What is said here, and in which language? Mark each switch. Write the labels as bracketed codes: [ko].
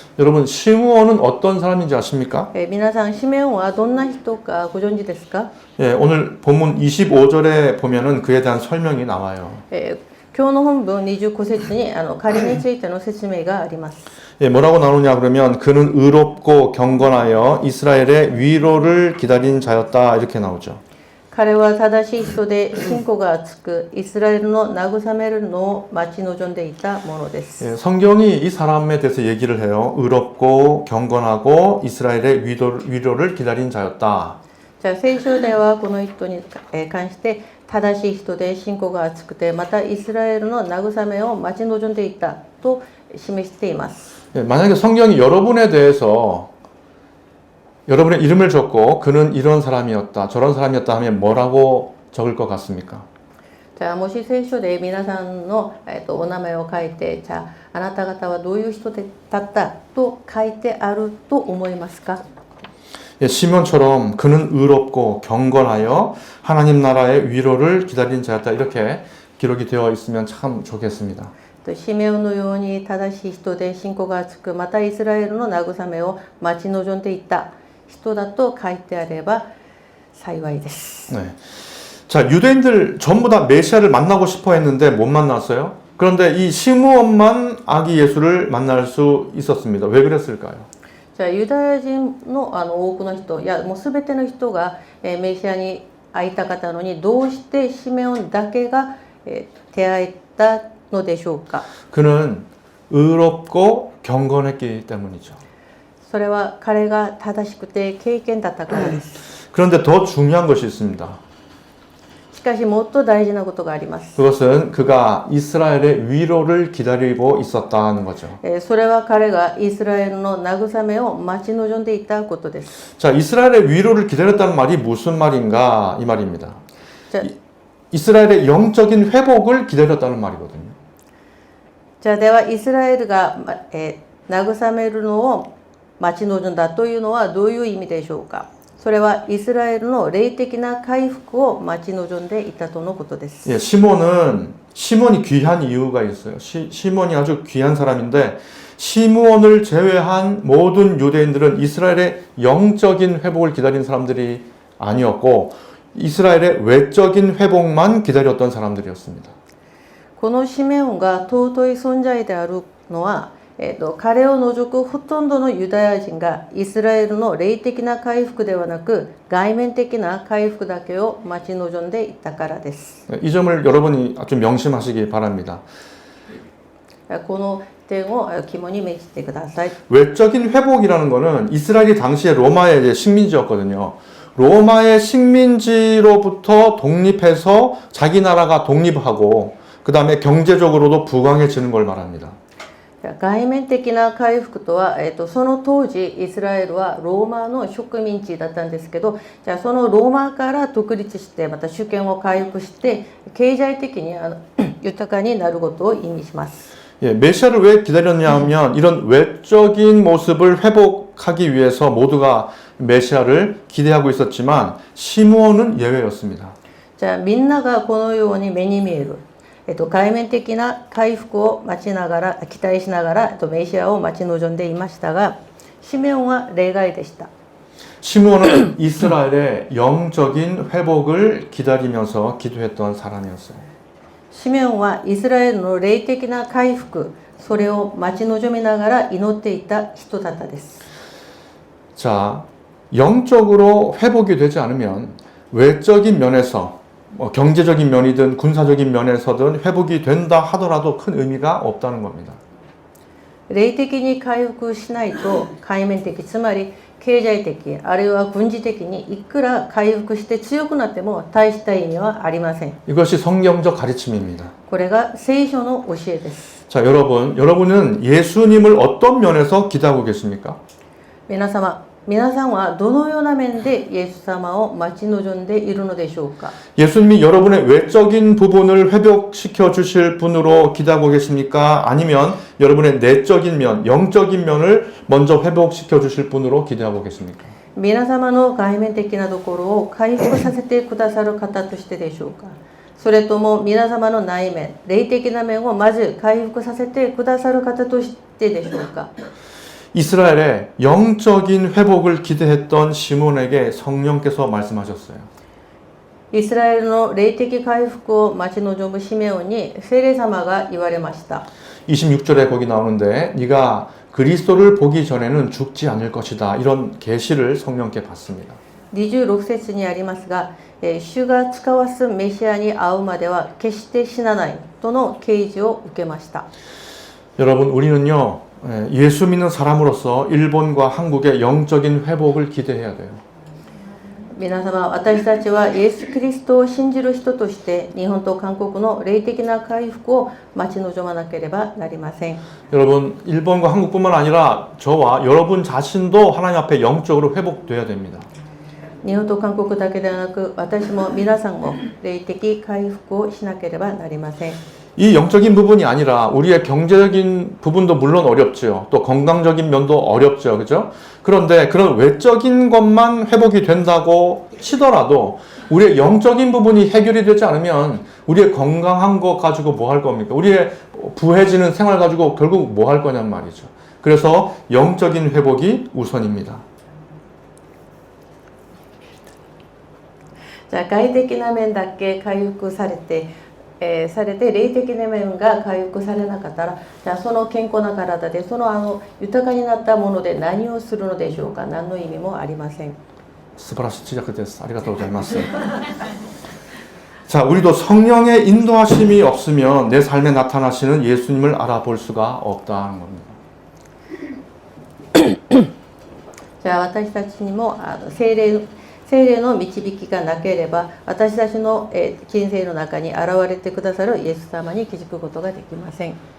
[ko] 여러분, 시므온은 어떤 사람인지 아십니까? [ja] 皆さん、シメオンはどんな人かご存知ですか？ [ko] 예, 오늘 본문 25절에 보면은 그에 대한 설명이 나와요. [ja] 今日の本文25節に彼についての説明があります。 [ko] 예, 뭐라고 나오냐 그러면 그는 의롭고 경건하여 이스라엘의 위로를 기다린 자였다 이렇게 나오죠. [ja] 彼は正しい人で信仰が厚くイスラエルの慰めるのを待ち望んでいたものです。 [ko] 예, 성경이 이 사람에 대해서 얘기를 해요. 의롭고 경건하고 이스라엘의 위로를 기다린 자였다. [ja] じゃあ聖書ではこの人に関して正しい人で信仰が厚くてまたイスラエルの慰めを待ち望んでいたと示しています。 [ko] 예, 만약에 성경이 여러분에 대해서 여러분의 이름을 적고 그는 이런 사람이었다 저런 사람이었다 하면 뭐라고 적을 것 같습니까? [ja] じゃあもし聖書で皆さんの、お名前を書いてじゃああなた方はどういう人だったと書いてあると思いますか？ [ko] 예, 시몬처럼 그는 의롭고 경건하여 하나님 나라의 위로를 기다린 자였다 이렇게 기록이 되어 있으면 참 좋겠습니다. [ja] シメオンのように正しい人で信仰が厚くまたイスラエルの慰めを待ち望んでいた人だと書いてあれば幸いです。 [ko] 네. 자, 유대인들 전부 다 메시아를 만나고 싶어 했는데 못 만났어요. 그런데 이 시므온만 아기 예수를 만날 수 있었습니다. 왜 그랬을까요? [ja] じゃあユダヤ人の多くの人いやもうすべての人がメシアに会いたかったのにどうしてシメオンだけが出会えたのでしょうか？ [ko] 그는 의롭고 경건했기 때문이죠. [ja] それは彼が正しくて敬虔だったからです。 [ko] 그런데 더 중요한 것이 있습니다. [ja] しかしもっと大事なことがあります。 [ko] 그것은 그가 이스라엘의 위로를 기다리고 있었다는 거죠. [ja] それは彼がイスラエルの慰めを待ち望んでいたことです。 [ko] 자, 이스라엘의 위로를 기다렸다는 말이 무슨 말인가 이 말입니다. 자, 이스라엘의 영적인 회복을 기다렸다는 말이거든요. [ja] じゃあではイスラエルが、慰めるのを待ち望んだというのはどういう意味でしょうか？それはイスラエルの霊的な回復を待ち望んでいたとのことです。 [ko] 예, 시몬이 귀한 이유가 있어요. 시몬이 아주 귀한 사람인데 시므온을 제외한 모든 유대인들은 이스라엘의 영적인 회복을 기다린 사람들이 아니었고 이스라엘의 외적인 회복만 기다렸던 사람들이었습니다. [ja] このシメオンが尊い存在であるのは、彼を除くほとんどのユダヤ人がイスラエルの霊的な回復ではなく外面的な回復だけを待ち望んでいたからです。 [ko] 이 점을 여러분이 좀 명심하시기 바랍니다. [ja] この点を肝に銘じてください。 [ko] 외적인 회복이라는 거는 이스라엘이 당시에 로마의 이제 식민지였거든요. 로마의 식민지로부터 독립해서 자기 나라가 독립하고 그 다음에 경제적으로도 부강해지는 걸 말합니다. [ja] 外面的な回復とは、その当時イスラエルはローマの植民地だったんですけど、じゃあそのローマから独立してまた主権を回復して経済的に豊かになることを意味します。 [ko] 예, 메시아를 왜 기다렸냐 하면 이런 외적인 모습을 회복하기 위해서 모두가 메시아를 기대하고 있었지만 시므온은 예외였습니다. [ja] じゃあみんながこのように目に見える、界面的な回復を待ちながら期待しながら、メシアを待ち望んでいましたが、シメオンは例外でした。 [ko] 시므온은 이스라엘의 영적인 회복을 기다리면서 기도했던 사람이었어요. [ja] シメオンはイスラエルの霊的な回復、それを待ち望みながら祈っていた人だったです。 [ko] 자, 영적으로 회복이 되지 않으면 외적인 면에서 경제적인 면이든 군사적인 면에서든 회복이 된다 하더라도 큰 의미가 없다는 겁니다. [ja] 霊的に回復しないと、界面的、つまり経済的あるいは軍事的にいくら回復して強くなっても大した意味はありません。 [ko] 이것이 성경적 가르침입니다. [ja] これが聖書の教えです。 [ko] 자, 여러분은 예수님을 어떤 면에서 기대하고 계십니까? [ja] 皆さんはどのような面でイエス様を待ち望んでいるのでしょうか。 [ko] 예수님이 여러분의 외적인 부분을 회복시켜 주실 분으로 기대하고 계십니까? 아니면 여러분의 내적인 면, 영적인 면을 먼저 회복시켜 주실 분으로 기대하고 계십니까? [ja] 皆様の外面的なところを回復させてくださる方としてでしょうか。それとも皆様の内面、霊的な面をまず回復させてくださる方としてでしょうか。 [ko] 이스라엘의 영적인 회복을 기대했던 시몬에게 성령께서 말씀하셨어요. [ja] イスラエルの霊的回復を待ち望むシメオンに聖霊様が言われました。 [ko] 26절에 거기 나오는데 네가 그리스도를 보기 전에는 죽지 않을 것이다. 이런 계시를 성령께 받습니다. [ja] 26節にありますが、主が使わすメシアに会うまでは決して死なないとの啓示を受けました。 [ko] 여러분, 우리는요, 예수 믿는 사람으로서 일본과 한국의 영적인 회복을 기대해야 돼요. [ja] 皆様、私たちはイエス・キリストを信じる人として日本と韓国の霊的な回復を待ち望まなければなりません。 [ko] 여러분, 일본과 한국뿐만 아니라 저와 여러분 자신도 하나님 앞에 영적으로 회복돼야 됩니다. [ja] 日本と韓国だけではなく、私も皆さんも霊的回復をしなければなりません。 [ko] 이 영적인 부분이 아니라 우리의 경제적인 부분도 물론 어렵죠. 또 건강적인 면도 어렵죠. 그죠? 그런데 그런 외적인 것만 회복이 된다고 치더라도 우리의 영적인 부분이 해결이 되지 않으면 우리의 건강한 거 가지고 뭐 할 겁니까? 우리의 부해지는 생활 가지고 결국 뭐 할 거냔 말이죠. 그래서 영적인 회복이 우선입니다. [ja] じゃあ外的な面だけ回復されて霊的な面が回復されなかったら、じゃあその健康な体でその豊かになったもので何をするのでしょうか。何の意味もありません。 스바라시 [ko] 시작됐어. [ja] 아리가또 고자이마스. [ko] 자, 우리도 성령의 인도하심이 없으면 내 삶에 나타나시는 예수님을 알아볼 수가 없다는 겁니다. [ja] じゃあ私たちにも聖霊の導きがなければ、私たちの人生の中に現れてくださるイエス様に気づくことができません。